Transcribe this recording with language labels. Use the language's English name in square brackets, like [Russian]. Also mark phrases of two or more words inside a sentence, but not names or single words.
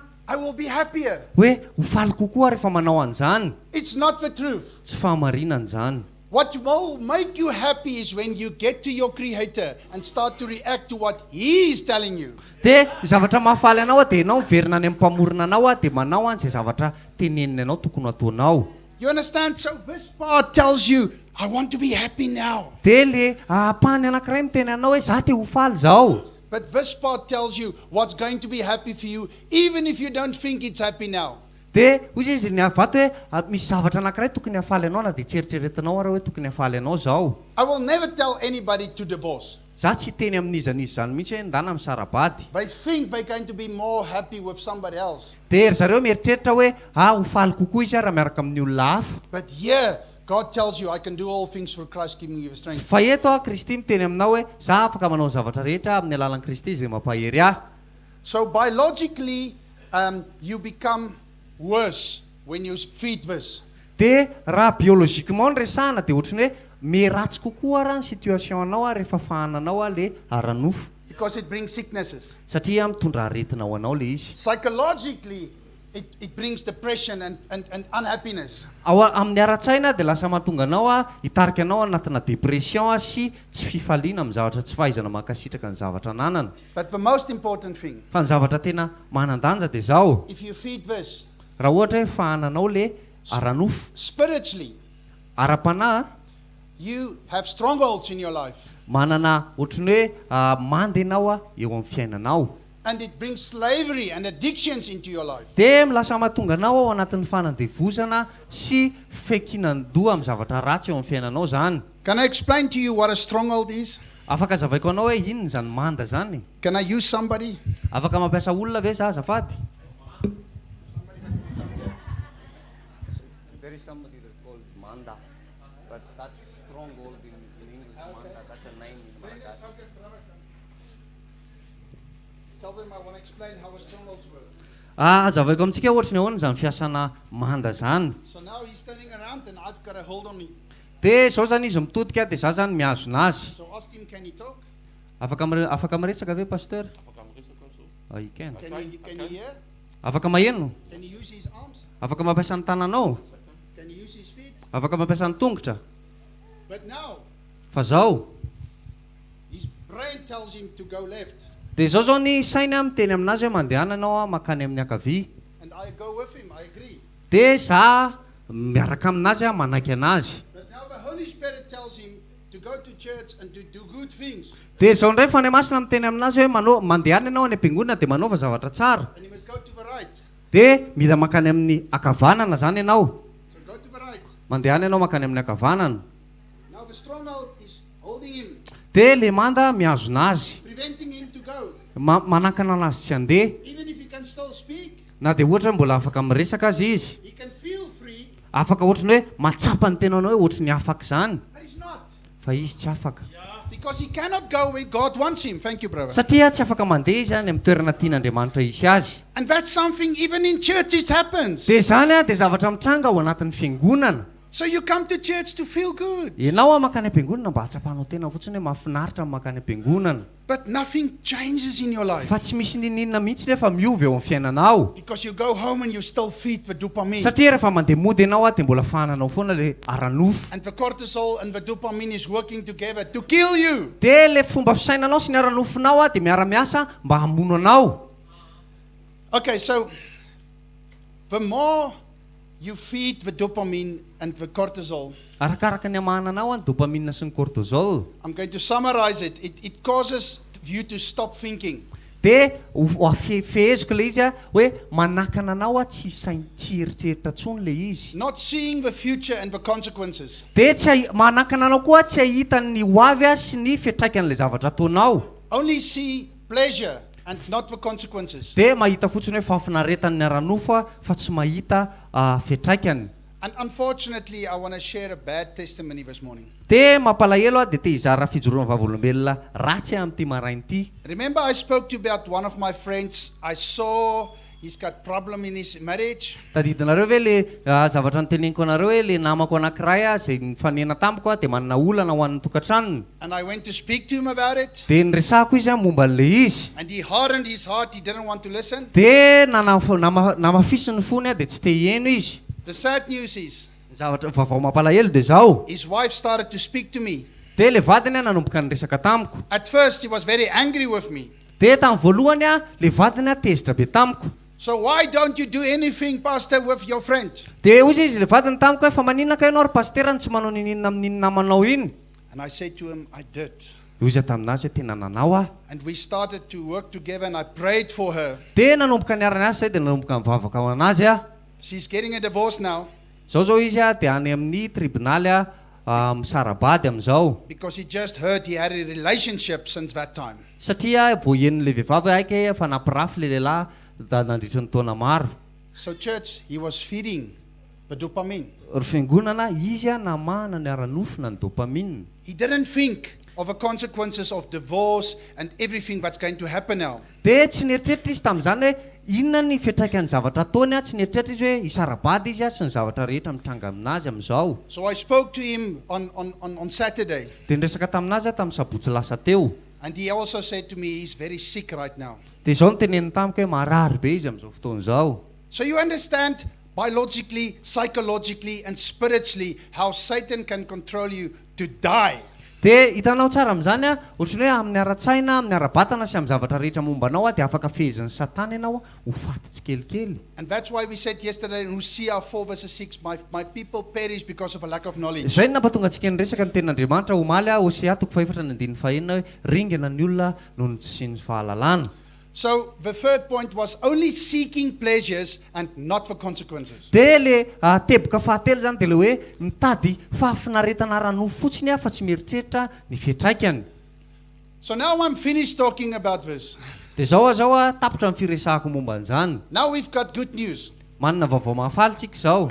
[English] I will be happier. [Malagasy] hoe ho faly kokoa rehefa manao an'izany. [English] It's not the truth. [Malagasy] Tsy fahamarinana izany. [English] What will make you happy is when you get to your Creator and start to react to what He is telling you. [Malagasy] Dia zavatra mahafaly anao dia ianao miverina any amin'ny mpamorona anao dia manao an'izay zavatra teneniny anao tokony ataonao. [English] You understand? So this part tells you, I want to be happy now. [Malagasy] Dia le pahany anankiray miteny anao hoe za te ho faly zao. [English] But this part tells you what's going to be happy for you, even if you don't think it's happy now. [Malagasy] Dia ozy izy ny avato hoe misy zavatra anankiray tokony hafaly anao na dia tseritreretinao ara hoe tokony hafaly anao zao. [English] I will never tell anybody to divorce. [Malagasy] Za tsy teny amin'izan'izy zany mihitsy hoe ndana amin'ny sarabady. [English] They think they're going to be more happy with somebody else. [Malagasy] Dia ry zareo mieritreritra hoe ho faly kokoa izy raha miaraka amin'ny olona hafa. [English] But here, God tells you, I can do all things through Christ giving you the strength. [Malagasy] Fa eto Kristy miteny aminao hoe za afaka manao zavatra rehetra amin'ny alalan'i Kristy izay mampahery ahy. [English] So biologically, you become worse when you feed this. [Malagasy] Dia raha biologikement ny resahana dia ohatrany hoe meratsy kokoa raha ny situation anao rehefa fahananao le aranofo. [English] Because it brings sicknesses. [Malagasy] Satria mitondra aretina ho anao le izy. [English] Psychologically, it brings depression and unhappiness. [Malagasy] Amin'ny ara-tsaina dia lasa mahatonga anao hitarika anao anatina depression sy tsy fifaliana amin'ny zavatra tsy fahaizana mankasitraka ny zavatra ananana. [English] But the most important thing, [Malagasy] Fa ny zavatra tena manan-danja dia zao, [English] if you feed this [Malagasy] raha ohatra hoe fahananao le aranofo, [English] spiritually, [Malagasy] ara-panahy, [English] you have strongholds in your life. [Malagasy] manana ohatrany hoe mandy ianao eo amin'ny fiainanao. [English] And it brings slavery and addictions into your life. [Malagasy] Dia lasa mahatonga anao ao anatin'ny fanandevozana sy fekinan-doha amin'ny zavatra ratsy eo amin'ny fiainanao zany. [English] Can I explain to you what a stronghold is? [Malagasy] Afaka zavaiko anao hoe inona zany manda zany? [English] Can I use somebody? [Malagasy] Afaka mampiasa olona ve za azafady? [English] There is somebody that's called Manda, but that's stronghold in English. Manda, that's a name in Malagasy. Tell them I want to explain how a strongholds work. [Malagasy] Azavaiko amintsika ohatra ny ahoana zany fiasana manda zany. [English] So now he's turning around and I've got a hold on him. [Malagasy] Dia zao zany izy mitodika dia za zany miazona azy. [English] So ask him, can he talk? [Malagasy] Afaka miresaka ve pasteur? [English] You can. Can he hear? [Malagasy] Afaka maheno? [English] Can he use his arms? [Malagasy] Afaka mampiasa ny tananao? [English] Can he use his feet? [Malagasy] Afaka mampiasa ny tongotra? [English] But now, [Malagasy] Fa zao, [English] his brain tells him to go left. [Malagasy] dia zao zao ny sainy miteny aminazy hoe mandehana anao makany amin'ny ankavia. [English] And I go with him, I agree. [Malagasy] Dia za miaraka aminazy manaiky anazy. [English] But now the Holy Spirit tells him to go to church and to do good things. [Malagasy] Dia zao ndray Fanahy Masina miteny aminazy hoe mandehana ianao any am-piangonana dia manaova zavatra tsara. [English] And he must go to the right. [Malagasy] Dia mila makany amin'ny ankavanana zany ianao. [English] So go to the right. [Malagasy] Mandehana ianao makany amin'ny ankavanana. [English] Now the stronghold is holding him, [Malagasy] Dia le manda miazona azy, [English] preventing him to go. [Malagasy] manakana anazy tsy handeha. [English] Even if he can still speak, [Malagasy] Na dia ohatra mbola afaka miresaka azy izy, [English] he can feel free, [Malagasy] afaka ohatrany hoe matsapa ny tenanao hoe ohatrany afaka zany, [English] but he's not. [Malagasy] fa izy tsy afaka. [English] Because he cannot go where God wants him. Thank you, brother. [Malagasy] Satria tsy afaka mandeha izy any amin'ny toerana tian'Andriamanitra isy azy. [English] And that's something even in church it happens. [Malagasy] Dia zany dia zavatra mitranga ao anatin'ny fiangonana. [English] So you come to church to feel good. [Malagasy] Ianao makany am-piangonana mba hatsapanao tena fotsiny hoe mahafinaritra makany am-piangonana. [English] But nothing changes in your life. [Malagasy] Fa tsy misy ninina mihitsy nefa miovy eo amin'ny fiainanao. [English] Because you go home and you still feed the dopamine. [Malagasy] Satria rehefa mandeha mody ianao dia mbola fahananao foana le aranofo. [English] And the cortisol and the dopamine is working together to kill you. [Malagasy] Dia le fomba fisainanao sy ny aranofonao dia miara-miasa mba hamono anao. [English] Okay, so the more you feed the dopamine and the cortisol, [Malagasy] Arakaraka ny amahananao ny dopamine sy ny cortisol. [English] I'm going to summarize it. It causes you to stop thinking. [Malagasy] Dia feheziko le izy hoe manakana anao tsy tsy eritreritra tsony le izy. [English] Not seeing the future and the consequences. [Malagasy] Dia tsy manakana anao koa tsy ahita ny hoavy sy ny fiantraikan'le zavatra ataonao. [English] Only see pleasure and not the consequences. [Malagasy] Dia mahita fotsiny hoe fahafinaretan'ny aranofo fa tsy mahita fiantraikany. [English] And unfortunately, I want to share a bad testimony this morning. [Malagasy] Dia mampalahelo dia te hizara fijoroana vavolombelona ratsy amin'ity maraina ity. [English] Remember I spoke to you about one of my friends. I saw he's got problem in his marriage. [Malagasy] Tadidinareo ve le zavatra niteneniko anareo hoe le namako anankiray izay nifanena tamiko dia manana olana ho an'ny tokantranony. [English] And I went to speak to him about it. [Malagasy] Dia niresahako izy momba an'le izy. [English] And he hardened his heart. He didn't want to listen. [Malagasy] Dia namafisiny fony dia tsy te hieno izy. [English] The sad news is, [Malagasy] Zavatra vaovao mampalahelo dia zao. [English] his wife started to speak to me. [Malagasy] Dia le vadiny nanomboka niresaka tamiko. [English] At first, he was very angry with me. [Malagasy] Dia tamin'ny voalohany le vadiny tezitra be tamiko. [English] So why don't you do anything, pastor, with your friend? [Malagasy] Dia hoy izy le vadiny tamiko hoe fa maninona ka ianao ry pasteur tsy manao ninina amin'ny namanao iny. [English] And I said to him, I did. [Malagasy] Hoy izy taminazy tena nanao ah. [English] And we started to work together and I prayed for her. [Malagasy] Dia nanomboka niarana azy dia nanomboka mivavaka ao anazy ah. [English] She's getting a divorce now [Malagasy] Zao izy dia any amin'ny tribunaly misarabady amin'izao. [English] because he just heard he had a relationship since that time. [Malagasy] Satria voahenon'le vehivavy aiky fa nampirafy le lehilahy nandritra ny taona maro. [English] So church, he was feeding the dopamine. [Malagasy] Ry fiangonana izy namana ny aranofona ny dopamine. [English] He didn't think of the consequences of divorce and everything that's going to happen now. [Malagasy] Dia tsy nieritreritra izy tamin'izany hoe inona ny fiantraikan'ny zavatra ataony tsy nieritreritra izy hoe hisarabady izy sy ny zavatra rehetra mitranga aminazy amin'izao. [English] So I spoke to him on Saturday. [Malagasy] Dia niresaka taminazy tamin'ny sabotsy lasa teo. [English] And he also said to me, he's very sick right now. [Malagasy] Dia izao no teneniny tamiko hoe marary be izy amin'izao fotoana izao. [English] So you understand biologically, psychologically, and spiritually how Satan can control you to die. [Malagasy] Dia hitanao tsara amin'izany a, ohatrany hoe amin'ny ara-tsaina, amin'ny ara-batana sy amin'ny zavatra rehetra mombanao a, dia afaka fehezan'ny Satana ianao a, ho faty tsikelikely. [English] And that's why we said yesterday in Hosea 4 verse 6, my people perish because of a lack of knowledge. [Malagasy] Izay no nampatonga antsika niresaka ny tenin'Andriamanitra omaly a, Hosea 4:4 hoe ringana ny olona noho ny tsy ny fahalalana. [English] So the third point was only seeking pleasures and not for consequences. [Malagasy] Dia le teboka fahatelo zany dia le hoe mitady fahafinaretana ara-nofo fotsiny a fa tsy mieritreritra ny fiantraikany. [English] So now I'm finished talking about this. [Malagasy] Dia zao a tapitra amin'ny firesahako momba an'izany. [English] Now we've got good news. [Malagasy] Manana vaovao mahafaly tsika zao.